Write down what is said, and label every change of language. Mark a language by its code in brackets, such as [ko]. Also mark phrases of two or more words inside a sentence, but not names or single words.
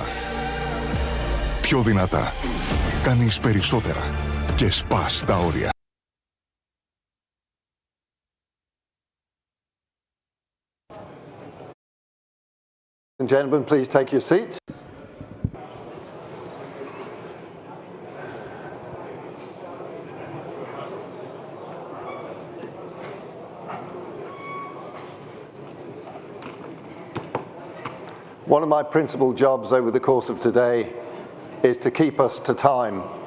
[el] Πιο δυνατά. Κάνεις περισσότερα. Και σπάς τα όρια. [en] And gentlemen, please take your seats. One of my principal jobs over the course of today is to keep us to time.